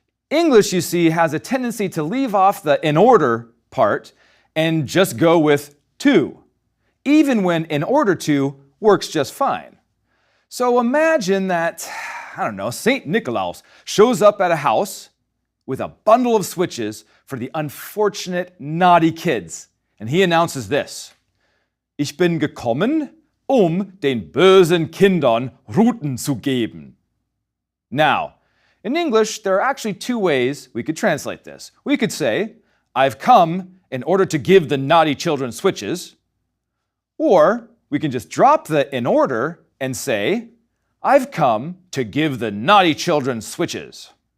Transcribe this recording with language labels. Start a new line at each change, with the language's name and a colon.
English: English, you see, has a tendency to leave off the in order part and just go with to, even when in order to works just fine. So imagine that, St. Nicolaus shows up at a house with a bundle of switches for the unfortunate, naughty kids. And he announces this:
German: Ich bin gekommen, den bösen Kindern Routen zu geben.
English: Now, in English, there are actually two ways we could translate this. We could say, I've come in order to give the naughty children switches. Or we can just drop the in order and say, I've come to give the naughty children switches.